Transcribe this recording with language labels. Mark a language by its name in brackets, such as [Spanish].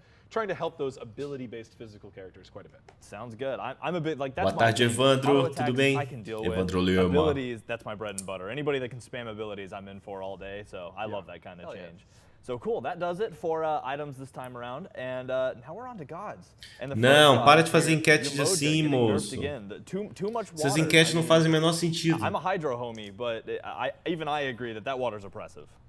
[English] Trying to help those ability-based physical characters quite a bit. Sounds good. I'm a bit like that's. [Portuguese] Boa tarde, Evandro. Tudo bem? Evandro Lima. [English] Abilities, that's my bread and butter. Anybody that can spam abilities, I'm in for all day. So I love that kind of change. So cool, that does it for items this time around, and now we're on to gods. [Portuguese] Não, para de fazer enquete de assim, moço. Essas enquetes não fazem o menor sentido. [English] I'm a hydro homie, but even I agree that water's oppressive.